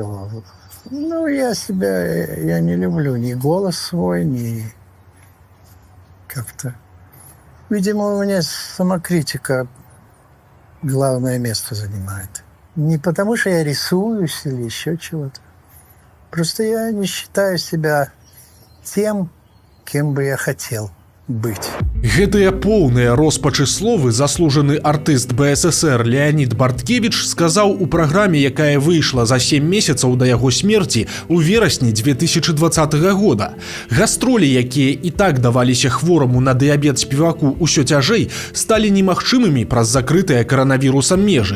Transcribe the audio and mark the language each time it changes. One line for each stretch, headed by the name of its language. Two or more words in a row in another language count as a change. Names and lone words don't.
Russian: Ну, я не люблю ни голос свой, ни как-то. Видимо, у меня самокритика главное место занимает. Не потому, что я рисуюсь или еще чего-то. Просто я не считаю себя тем, кем бы я хотел быть.
Belarusian: Гэтыя поўныя роспачы словы заслужаны артыст БССР Леанід Барткевіч сказаў у праграме, якая выйшла за 7 месяцаў да яго смерці ў верасні 2020 года. Гастролі, якія і так даваліся хвораму на дыябет спеваку ўсё цяжэй, сталі немагчымымі праз закрытыя каранавірусам межы.